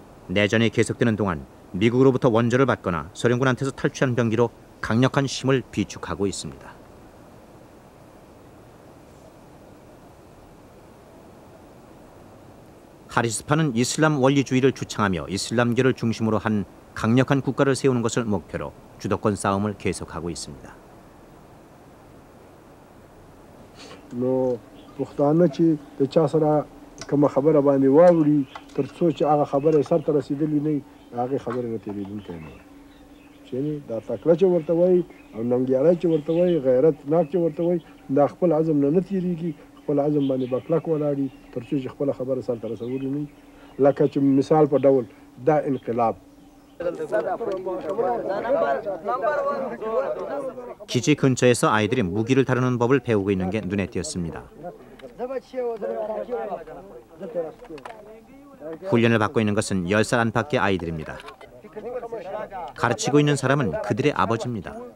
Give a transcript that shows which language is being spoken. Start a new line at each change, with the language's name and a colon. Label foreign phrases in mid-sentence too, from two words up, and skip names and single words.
Korean: 내전이 계속되는 동안 미국으로부터 원조를 받거나 소련군한테서 탈취한 병기로 강력한 힘을 비축하고 있습니다. 하리스파는 이슬람 원리주의를 주창하며 이슬람교를 중심으로 한 강력한 국가를 세우는 것을 목표로 주도권 싸움을 계속하고 있습니다.
Pashto: نو پښتانه چې د چا سره کومه خبره باندې واوري تر څو چې هغه خبره سر ته رسیدلې نه وي هغې خبرې نه تېرېدونکی نه وي چې دا تکړه چې ورته وایي او ننګیالی چې ورته وایي غیرتناک چې ورته وایي دا خپل عزم نه تېرېږي خپل عزم باندې به کلک ولاړي تر څو چې خپله خبره سر ته رسولې نه وي لکه چې مثال په ډول دا انقلاب
Korean: 기지 근처에서 아이들이 무기를 다루는 법을 배우고 있는 게 눈에 띄었습니다. 훈련을 받고 있는 것은 10살 안팎의 아이들입니다. 가르치고 있는 사람은 그들의 아버지입니다.